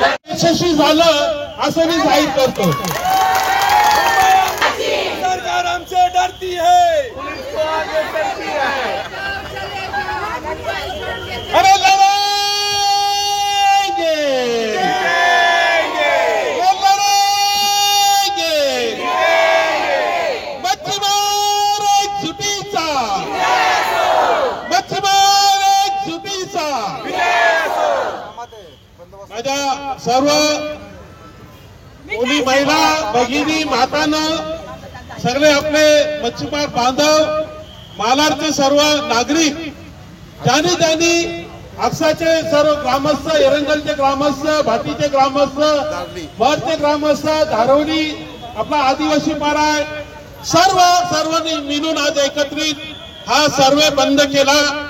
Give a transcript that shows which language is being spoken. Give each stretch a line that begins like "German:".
Marathi: यशस्वी झालं असं मी जाहीर करतो.
Hindi: सरकार हमसे डरती है, अरे लड़ेंगे,
Marathi: मच्छीमार एक जुटीचा, मच्छीमार एक जुटीचा. माझ्या सर्व कोणी महिला भगिनी मातानं सगळे आपले मच्छीमार बांधव मालाडचे सर्व नागरिक ज्यांनी ज्यांनी आपसाचे सर्व ग्रामस्थ, एरंगलचे ग्रामस्थ, भाटीचे ग्रामस्थ, भरचे ग्रामस्थ, धारवली आपला आदिवासी पारा सर्वांनी मिळून आज एकत्रित हा सर्वे बंद केला.